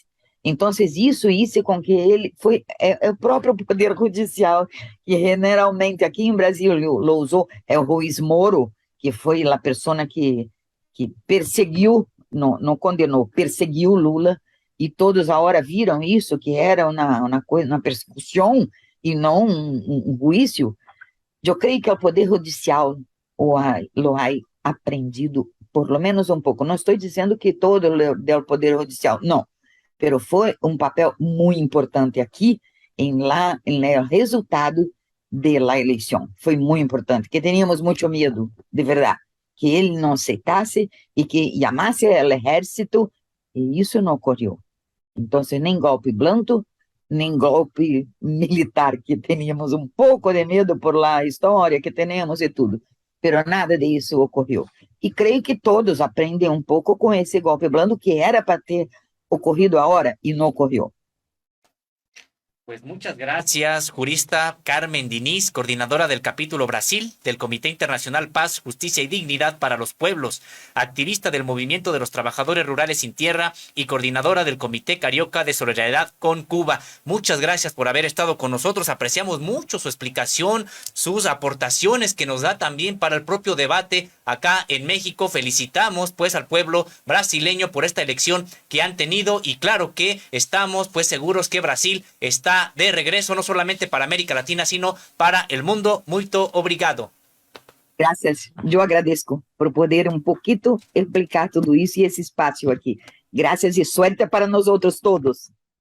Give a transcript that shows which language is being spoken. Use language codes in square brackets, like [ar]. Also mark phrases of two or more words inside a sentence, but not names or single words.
[pt] Então, isso com que ele foi o próprio Poder Judicial, que generalmente aqui em Brasil lo usou, o Ruiz Moro, que foi a pessoa que perseguiu, não condenou, perseguiu Lula, e todos agora viram isso, que era uma persecução e não um juízo. Eu creio que o Poder Judicial [es] lo ha aprendido, por lo menos [pt] um pouco. Não estou dizendo que todo o Poder Judicial, não, pero foi um papel muito importante aqui em resultado da eleição. Foi muito importante, que teníamos muito medo, de verdade, que ele não aceitasse e que chamasse o exército, e isso não ocorreu. Então, nem golpe blando, nem golpe militar, que teníamos um pouco de medo por lá, a história que temos e tudo, pero nada disso ocorreu. E creio que todos aprendem um pouco com esse golpe blando, que era para ter ocorrido agora e não ocorreu. [es] Pues muchas gracias, jurista Carmen Diniz, coordinadora del capítulo Brasil del Comité Internacional Paz, Justicia y Dignidad para los Pueblos, activista del Movimiento de los Trabajadores Rurales Sin Tierra y coordinadora del Comité Carioca de Solidaridad con Cuba. Muchas gracias por haber estado con nosotros. Apreciamos mucho su explicación, sus aportaciones que nos da también para el propio debate acá en México. Felicitamos pues al pueblo brasileño por esta elección que han tenido y claro que estamos pues seguros que Brasil está de regreso no solamente para América Latina, sino para el mundo. [pt] Muito obrigado. [es] Gracias. [pt] Eu agradeço por poder poquito explicar tudo isso e esse espaço aqui. Gracias e suerte para nós outros todos.